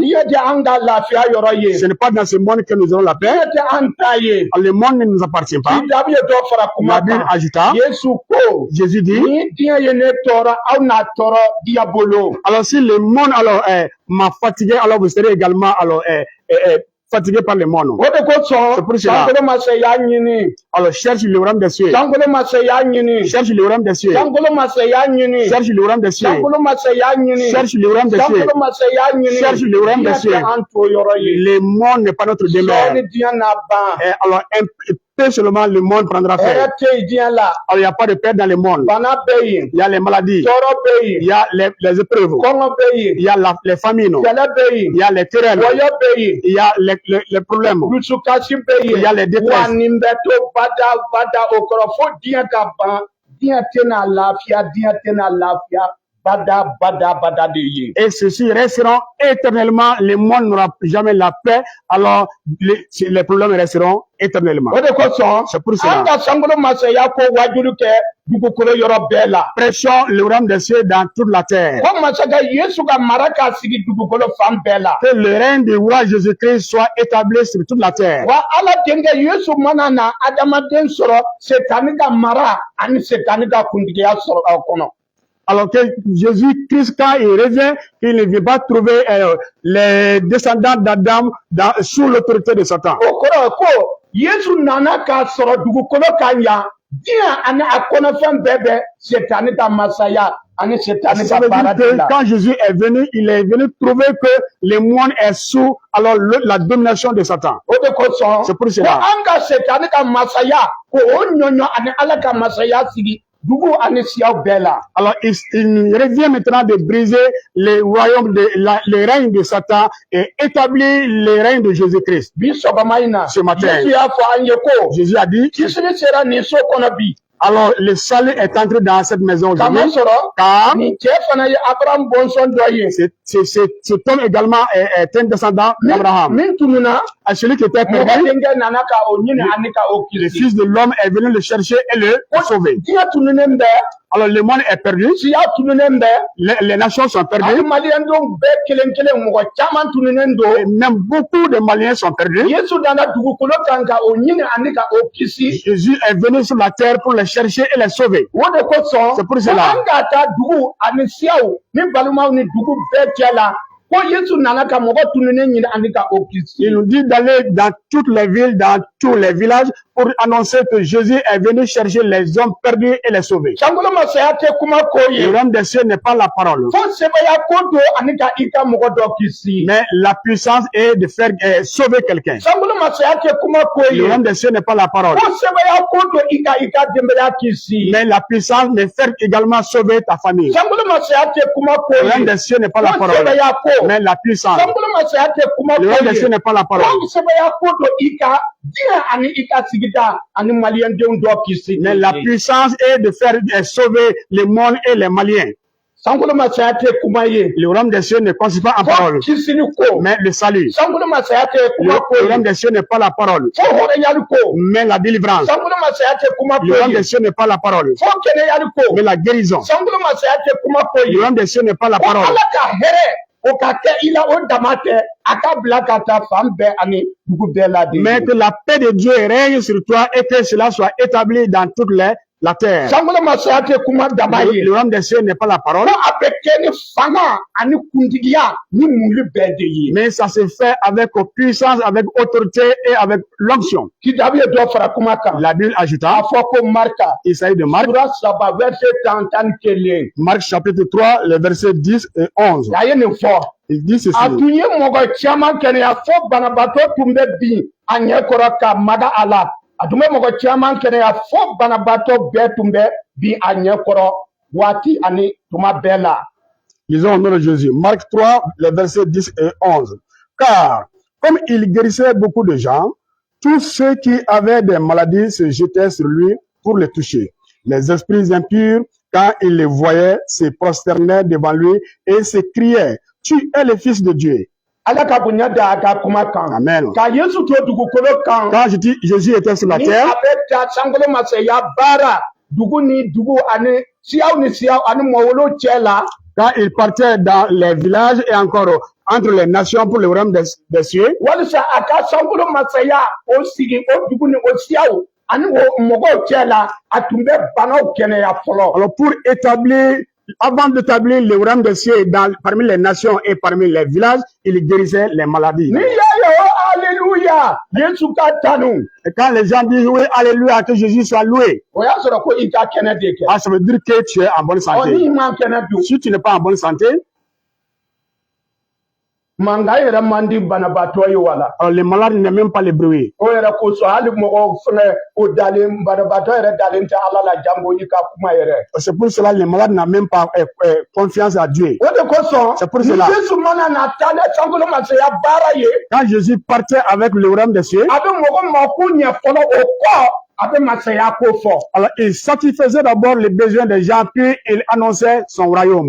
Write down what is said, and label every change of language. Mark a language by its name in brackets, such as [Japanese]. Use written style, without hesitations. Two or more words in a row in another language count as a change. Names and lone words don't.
[French] Ce n'est pas dans ce monde que nous aurons la paix. Le monde ne nous appartient pas. La Bible ajouta, Jésus dit, alors si le monde alors m'a fatigué, alors vous serez également alors fatigué par le monde. [Bambara] O de ko sɔn [French] C'est pour cela. [Bambara] sankolo ma se y'a ɲini [French] Alors cherche le royaume des cieux. [Bambara] sankolo ma se y'a ɲini [French] Cherche le royaume des cieux. [Bambara] sankolo ma se y'a ɲini [French] Cherche le royaume des cieux. [Bambara] sankolo ma se y'a ɲini [French] Cherche le royaume des cieux. [Bambara] sankolo ma se y'a ɲini [French] Cherche le royaume des [Bambara] diɲɛ [French] cieux. [Bambara] tɛ an to yɔrɔ ye [French] Le monde n'est pas notre [Bambara] sɔɔni [French] demeure. [Bambara] diɲɛ n'a ban [French] Et alors, un peu seulement le monde prendra [Bambara] hɛrɛ [French] fin. [Bambara] tɛ yen diɲɛ la [French] Alors, il n'y a pas de paix dans le monde. [Bambara] bana bɛ yen [French] Il y a les maladies. [Bambara] tɔɔrɔ bɛ yen [French] Il y a les épreuves. [Bambara] kɔngɔ bɛ yen [French] Il y a les famines. [Bambara] kɛlɛ bɛ yen [French] Il y a les querelles. [Bambara] wɔyɔ bɛ yen [French] Il y a les problèmes. [Bambara] dusukasi bɛ [French] Il y a les [Bambara] yen [French] détresses. [Bambara] wa nin bɛ to bada o kɔrɔ fo diɲɛ ka ban diɲɛ tɛna lafiya diɲɛ tɛna lafiya bada de ye. [French] Et ceux-ci resteront éternellement. Le monde n'aura jamais la paix. Alors, les problèmes resteront éternellement. [Bambara] O de kosɔn [French] C'est pour cela. [Bambara] an ka sankolo masaya ko wajulu kɛ dugukolo yɔrɔ bɛɛ la. [French] Prêchons le royaume des cieux dans toute la terre. [Bambara] Ko masakɛ Yesu ka mara k'a sigi dugukolo fan bɛɛ la. [French] Que le règne du roi Jésus-Christ soit établi sur toute la terre. [Bambara] Wa Ala denkɛ Yesu mana na adamaden sɔrɔ Setani ka mara ani Setani ka kuntigiya sɔrɔ a kɔnɔ. [French] Alors que Jésus-Christ, quand il revient, il ne vient pas trouver les descendants d'Adam sous l'autorité de Satan. [Bambara] O kɔrɔ ko Yesu nana k'a sɔrɔ dugukolo ka ɲa diɲɛ ani a kɔnɔfɛn bɛɛ bɛ Setani ka masaya ani Setani [French] Ça [Bambara] ka [French] veut [Bambara] baara [French] dire de que [Bambara] la. [French] quand Jésus est venu, il est venu trouver que le monde est sous la domination de Satan. [Bambara] O de kosɔn [French] C'est pour [Bambara] ko [French] cela. [Bambara] an ka Setani ka masaya ko o ɲɔɲɔ ani Ala ka masaya sigi dugu ani siyaw bɛɛ la. [French] Alors, il revient maintenant de briser le royaume, le règne de Satan et établir le règne de Jésus-Christ. [Bambara] Bi sɔgɔma in na [French] Ce matin. [Bambara] Yesu y'a fɔ an ye ko [French] Jésus a dit, [Bambara] kisiri sera nin so kɔnɔ bi. [French] alors le salut est entré dans cette maison aujourd'hui. [Bambara] Kamasɔrɔ [French] Car [Bambara] nin cɛ fana ye Abraham bɔnsɔn dɔ ye. [French] cet homme également est un descendant d'Abraham. [Bambara] Min tununa [French] À celui qui était [Bambara] mɔgɔ [French] perdu, [Bambara] denkɛ nana ka o ɲini ani ka o [French] le [Bambara] kisi. [French] Fils de l'homme est venu le chercher et le sauver. [Bambara] Diɲɛ tununen bɛ [French] Alors le monde est perdu, [Bambara] siya tununen bɛ [French] les nations sont [Bambara] ani [French] perdues, [Bambara] maliyɛndenw bɛɛ kelen kelen mɔgɔ caman tununen [French] et [Bambara] don. [French] même beaucoup de Maliens sont perdus. [Bambara] Yesu nana dugukolo kan ka o ɲini ani ka o kisi. [French] Jésus est venu sur la terre pour les chercher et les sauver. [Bambara] O de kosɔn [French] C'est pour [Bambara] ko [French] cela. [Bambara] an ka taa dugu ani siyaw ni balimaw ni dugu bɛɛ cɛ la ko Yesu nana ka mɔgɔ tununen ɲini ani ka o kisi. [French] Il nous dit d'aller dans toutes les villes, dans tous les villages pour annoncer que Jésus est venu chercher les hommes perdus et les sauver. [Bambara] Sankolo masaya tɛ kuma ko [French] Le [Bambara] ye. [French] royaume des cieux n'est pas la parole, [Bambara] Fo sɛbɛya ko don ani ka i ka mɔgɔ dɔ kisi. [French] mais la puissance est de faire sauver quelqu'un. [Bambara] Sankolo masaya tɛ kuma ko [French] Le [Bambara] ye. [French] royaume des cieux n'est pas la parole, [Bambara] Fo sɛbɛya ko don i ka denbaya kisi. [French] mais la puissance de faire également sauver ta famille. [Bambara] Sankolo masaya tɛ kuma ko [French] Le royaume [Bambara] ye. [French] des cieux n'est pas la [Bambara] Fo [French] parole, [Bambara] sɛbɛya ko. [French] mais la puissance. [Bambara] Sankolo masaya tɛ kuma [French] Le [Bambara] ko [French] royaume des cieux [Bambara] ye. [French] n'est pas la parole, [Bambara] Fo sɛbɛya ko don i ka diɲɛ ani i ka sigida ani maliyɛndenw dɔ kisi. [French] mais la puissance est de faire sauver le monde et les Maliens. [Bambara] Sankolo masaya tɛ kuma ye. [French] Le royaume des cieux ne consiste pas en [Bambara] Fo [French] parole, [Bambara] kisili ko. [French] mais le salut. [Bambara] Sankolo masaya tɛ [French] Le [Bambara] kuma ko [French] royaume [Bambara] ye. [French] des cieux n'est pas la parole, [Bambara] Fo hɔrɔnyali ko. [French] mais la délivrance. [Bambara] Sankolo masaya tɛ kuma [French] Le [Bambara] ko [French] royaume [Bambara] ye. [French] des cieux n'est pas la parole, [Bambara] Fo kɛnɛyali ko. [French] mais la guérison. [Bambara] Sankolo masaya tɛ kuma ko [French] Le [Bambara] ye. [French] royaume des cieux n'est pas la [Bambara] Ko [French] parole, [Bambara] Ala ka hɛrɛ o ka kɛ i la o dama tɛ a ka bila ka taa fan bɛɛ ani dugu bɛɛ la de. [French] mais que la paix de Dieu règne sur toi et que cela soit établi dans toute la terre. [Bambara] Sankolo masaya tɛ kuma dama ye. [French] Le royaume des cieux n'est pas la parole, [Bambara] Ko a bɛ kɛ ni fanga ani kuntigiya ni muli bɛɛ de ye. [French] mais ça se fait avec puissance, avec autorité et avec l'onction. [Bambara] Kitabu ye dɔ fara kuma kan. [French] La Bible [Bambara] A [French] ajouta, [Bambara] fɔ ko Marika. [French] il s'agit de Marc, [Bambara] Sura saba verset tan ni kelen. [French] Marc chapitre 3, les versets 10 et 11. [Bambara] A ye nin fɔ. [French] Il dit ceci, [Bambara] A tun ye mɔgɔ caman kɛnɛya fo banabaatɔ tun bɛ bin a ɲɛ kɔrɔ ka maga a la. A tun bɛ mɔgɔ caman kɛnɛya fo banabaatɔ bɛɛ tun bɛ bin a ɲɛ kɔrɔ waati ani tuma bɛɛ la. [French] lisons au nom de Jésus, Marc 3, les versets 10 et 11. Car, comme il guérissait beaucoup de gens, tous ceux qui avaient des maladies se jetaient sur lui pour le toucher. Les esprits impurs, quand ils le voyaient, se prosternaient devant lui et s'écriaient, tu es le Fils de Dieu. [Bambara] Ala ka bonya da a ka kuma kan. Amen. Ka Yesu to dugukolo kan. [French] Quand je dis Jésus était sur la [Bambara] Ni [French] terre, [Bambara] a bɛ taa sankolo masaya baara dugu ni dugu ani siyaw ni siyaw ani mɔwolo cɛ la. [French] quand il partait dans les villages et encore entre les nations pour le royaume des cieux, [Bambara] Walisa a ka sankolo masaya o sigi o dugu ni o siyaw ani o mɔgɔw cɛ la a tun bɛ banaw kɛnɛya fɔlɔ. [French] alors pour établir, avant d'établir le royaume des cieux parmi les nations et parmi les villages, il guérissait les maladies. [Bambara] Ni y'a ye o alléluia, Yesu ka tanu. [French] Et quand les gens disent oui, alléluia, que Jésus soit loué, [Bambara] O y'a sɔrɔ ko i ka kɛnɛ de kɛ. [French] ah, ça veut dire que tu es en bonne [Bambara] Ɔ [French] santé. [Bambara] ni man kɛnɛ dun. [French] Si tu n'es pas en bonne santé, [Bambara] Mankan yɛrɛ man di banabaatɔ ye wala. [French] alors les malades n'aiment même pas les bruits. [Bambara] O yɛrɛ kosɔn hali mɔgɔ fɛnɛ o dalen banabaatɔ yɛrɛ dalen tɛ Ala la jango i ka kuma yɛrɛ. [French] C'est pour cela que les malades n'ont même pas confiance à Dieu. [Bambara] O de kosɔn [French] C'est pour cela. [Bambara] ni Yesu mana na taa ne sankolo masaya baara ye. [French] Quand Jésus partait avec le royaume des cieux, [Bambara] A bɛ mɔgɔ mako ɲɛ fɔlɔ o kɔ a bɛ masaya ko fɔ. [French] alors il satisfaisait d'abord les besoins des gens, puis il annonçait son royaume.